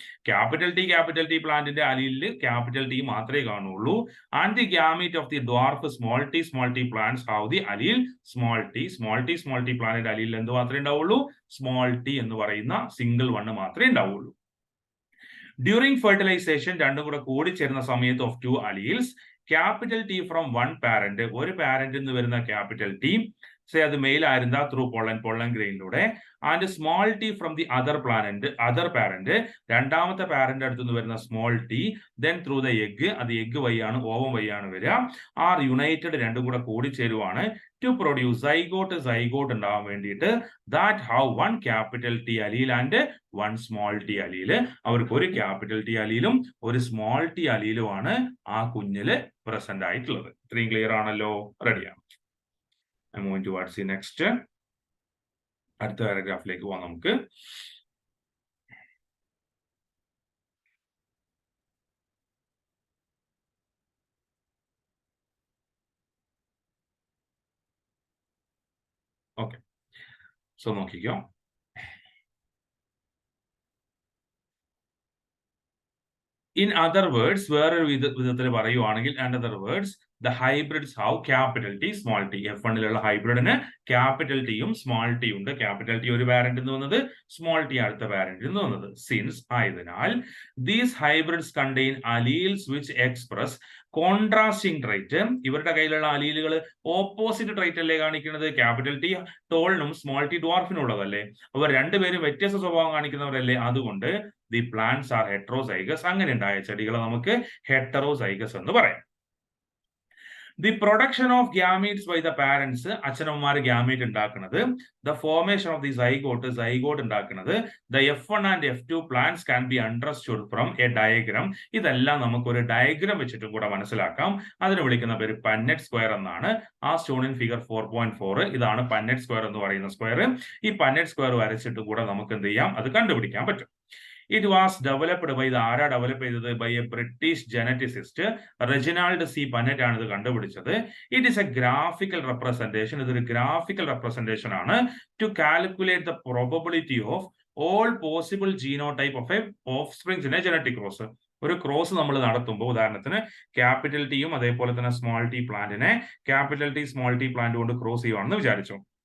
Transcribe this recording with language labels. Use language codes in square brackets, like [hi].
[ml] capital T പ്ലാന്റിന്റെ അലീലിൽ capital T മാത്രമേ കാണുള്ളൂ. [en] And the gamete of the dwarf small t plants have the allele small t [ml] പ്ലാന്റിന്റെ അലീലിൽ എന്ത് മാത്രമേ ഉണ്ടാവുള്ളൂ? സ്മോൾ ടി എന്ന് പറയുന്ന സിംഗിൾ വണ്ണ് മാത്രമേ ഉണ്ടാവുള്ളൂ. ഡ്യൂറിംഗ് ഫെർട്ടിലൈസേഷൻ രണ്ടും കൂടെ കൂടിച്ചേരുന്ന സമയത്ത് of two alleles, capital T from one parent, ഒരു പാരന്റിൽ നിന്ന് വരുന്ന ക്യാപിറ്റൽ ടി, അത് മെയിൽ ആയിരുന്ന through pollen ഗ്രെയിനിലൂടെ, and small T from the other parent, രണ്ടാമത്തെ പാരന്റ് അടുത്ത് നിന്ന് വരുന്ന small T, then through the egg, അത് എഗ് വഴിയാണ്, ഓവം വഴിയാണ് വരിക. ആർ യുണൈറ്റഡ്, രണ്ടും കൂടെ കൂടിച്ചേരുവാണ് ടു പ്രൊഡ്യൂസ് സൈഗോട്ട് ഉണ്ടാവാൻ വേണ്ടിയിട്ട്. That how one capital T അലീൽ and one small T അലീല്, അവർക്ക് ഒരു ക്യാപിറ്റൽ ടി അലീലും ഒരു സ്മോൾ ടി അലീലുമാണ് ആ കുഞ്ഞില് പ്രസന്റ് ആയിട്ടുള്ളത്. ഇത്രയും ക്ലിയർ ആണല്ലോ? റെഡിയാണ്. [en] I'm going towards the next. [ml] അടുത്ത പാരഗ്രാഫിലേക്ക് പോവാം നമുക്ക്. ഓക്കെ, സോ നോക്കിക്കോ. The [en] In other words, [ml] വേറൊരു വിധത്തിൽ പറയുവാണെങ്കിൽ, [en] in other words, the hybrids have capital T, small t. [ml] F1ലുള്ള ഹൈബ്രിഡിന് capital ടിയും സ്മോൾ ടി ഉണ്ട്. ക്യാപിറ്റൽ ടി ഒരു വാരന്റ് എന്ന് വന്നത്, സ്മോൾ ടി അടുത്ത വാരന്റ് എന്ന് വന്നത്. [en] since [ml] ആയതിനാൽ [en] these hybrids contain alleles which express contrasting trait. [ml] ഇവരുടെ കയ്യിലുള്ള അലീലുകൾ ഓപ്പോസിറ്റ് ട്രൈറ്റ് അല്ലേ കാണിക്കുന്നത്? ക്യാപിറ്റൽ ടി ടോളിനും സ്മോൾ ടി ഡ്വാർഫിനും ഉള്ളതല്ലേ. അവർ രണ്ടുപേരും വ്യത്യസ്ത സ്വഭാവം കാണിക്കുന്നവരല്ലേ. അതുകൊണ്ട് [en] The plants are heterozygous. [ml] അങ്ങനെ ഉണ്ടായ ചെടികളെ നമുക്ക് ഹെറ്ററോസൈഗസ് എന്ന് പറയാം. [en] the production of gametes by the parents, [ml] അച്ഛനമ്മമാർ ഗ്യാമീറ്റ് ഉണ്ടാക്കുന്നത്. [en] the formation of the zygote [ml] ഉണ്ടാക്കുന്നത്. [en] The F1 and F2 plants can be understood from a diagram. [ml] ഇതെല്ലാം നമുക്കൊരു ഡയഗ്രാം വെച്ചിട്ടും കൂടെ മനസ്സിലാക്കാം. അതിന് വിളിക്കുന്ന പേര് പന്നെറ്റ് സ്ക്വയർ എന്നാണ്. ആ സ്റ്റോൺ ഇൻ ഫിഗർ 4.4 ഇതാണ് പന്നെറ്റ് സ്ക്വയർ എന്ന് പറയുന്ന സ്ക്വയർ. ഈ പന്നെറ്റ് സ്ക്വയർ വരച്ചിട്ട് കൂടെ നമുക്ക് എന്ത് ചെയ്യാം? അത് കണ്ടുപിടിക്കാൻ പറ്റും. [en] It was developed by [ml] ആരാ ഡെവലപ്പ് ചെയ്തത്? [en] by a British geneticist Reginald C Punnett [ml] ആണ് ഇത് കണ്ടുപിടിച്ചത്. [en] It is a graphical representation. [ml] ഇതൊരു ഗ്രാഫിക്കൽ റെപ്രസെന്റേഷൻ ആണ് [en] To calculate the probability of all possible genotype of a offsprings in a genetic cross. [ml] ഒരു cross നമ്മൾ നടത്തുമ്പോൾ, ഉദാഹരണത്തിന് ക്യാപിറ്റൽ ടിയും അതേപോലെ തന്നെ small T പ്ലാന്റിനെ capital T small T plant കൊണ്ട് ക്രോസ് ചെയ്യുവാണെന്ന് വിചാരിച്ചു.